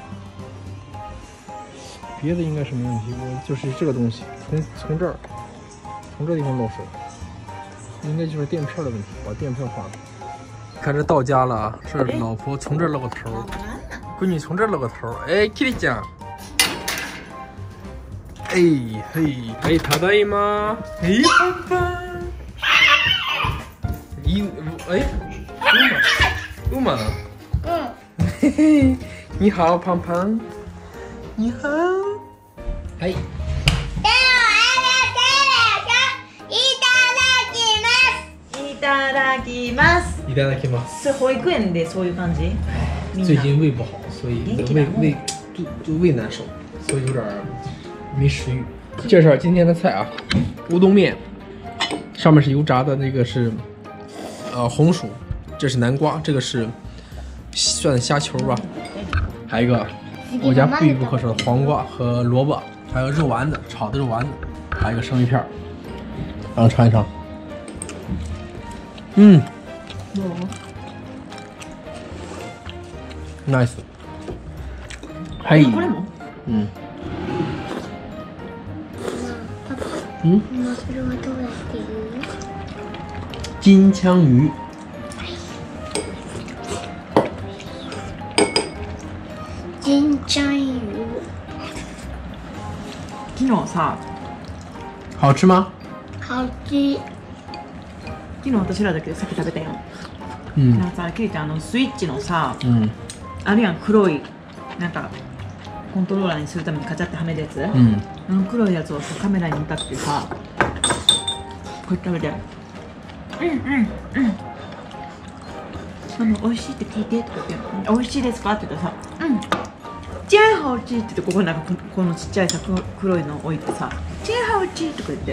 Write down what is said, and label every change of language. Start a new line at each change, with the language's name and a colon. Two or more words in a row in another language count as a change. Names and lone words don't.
Chinese: 别的应该是没问题，我就是这个东西，从这儿，从这地方漏水，应该就是垫片的问题，把垫片换了。看这到家了啊，这老婆从这儿露个头，闺女从这儿露个头，哎 ，Kitty 酱。哎嘿，哎，
Japanese: ただいま。
Chinese: 哎，爸爸。哎，乌马呢？嘿嘿，你好，胖胖。你好。
Japanese: はい。いただきます。いただきます。是保育園でそういう感じ？
Chinese: 最近胃不好，所以胃难受，所以有点没食欲。介绍今天的菜啊，乌冬面，上面是油炸的，那个是红薯，这是南瓜，这个是蒜虾球吧，还有一个我家必不可少的黄瓜和萝卜，还有肉丸子，炒的肉丸子，还有一个生鱼片，然后尝一尝。nice。
Japanese: はい。それはどうやって言う？
Chinese: 金枪鱼。金枪鱼。
Japanese: 昨日さ、
Chinese: 好吃吗？好吃。
Japanese: 昨日私らだけでさっき食べたやん。なんかさ、ケイちゃんスイッチのさ、あるやん黒いなんかコントローラーにするためにカチャってはめるやつ。黒いやつをさカメラに向かってさ、こうやって食べて、美味しいって聞いてとか言って、美味しいですかって言ったらさ、
Chinese: チェーハオチー
Japanese: って言って、ここなんかこのちっちゃいさ黒いの置いてさ、
Chinese: チェーハオチー
Japanese: とか言って、